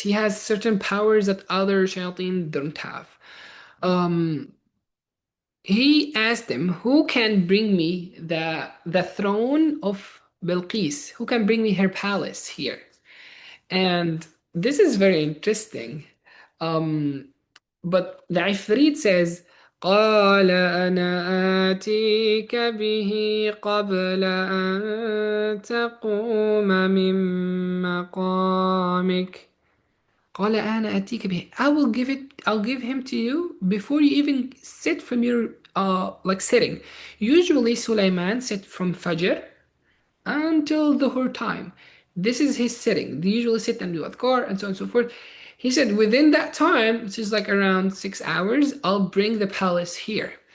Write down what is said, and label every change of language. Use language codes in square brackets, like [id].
[en] He has certain powers that other shayateen don't have. Um, he asked him, who can bring me the throne of Bilqis? Who can bring me her palace here? And this is very interesting. Um, but the Ifrit says, [ar] قال أنا آتيك به قبل أن تقوم من مقامك. قال أنا آتيك به. [en] I'll give him to you before you even sit from your like sitting. Usually Sulaiman sit from Fajr until the whole time. This is his sitting. They usually sit and do adhkar and so on and so forth. He said, within that time, which is like around 6 hours, I'll bring the palace here.